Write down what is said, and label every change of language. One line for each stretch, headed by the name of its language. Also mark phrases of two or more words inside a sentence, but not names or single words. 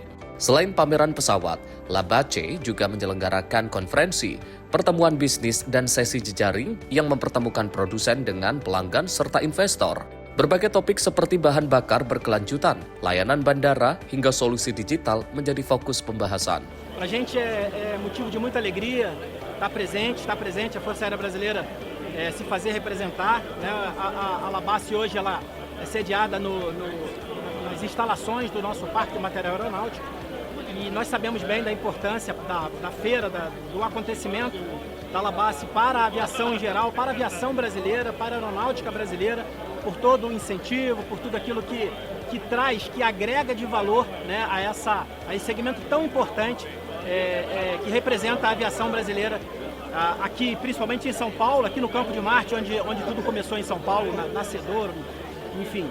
Indonesian: Selain pameran pesawat, LABACE juga menyelenggarakan konferensi, pertemuan bisnis dan sesi jejaring yang mempertemukan produsen dengan pelanggan serta investor. Berbagai topik seperti bahan bakar berkelanjutan, layanan bandara hingga solusi digital menjadi fokus pembahasan.
Portuguese: Para a gente é motivo de muita alegria estar presente a Força Aérea Brasileira se fazer representar, né? A LABACE hoje ela é sediada nas instalações do nosso Parque de Material Aeronáutico. E nós sabemos bem da importância da feira, do acontecimento da LABACE para a aviação em geral, para a aviação brasileira, para a aeronáutica brasileira, por todo o incentivo, por tudo aquilo que traz, que agrega de valor, né, a esse segmento tão importante que representa a aviação brasileira aqui, principalmente em São Paulo, aqui no Campo de Marte, onde tudo começou em São Paulo, nascedor, enfim.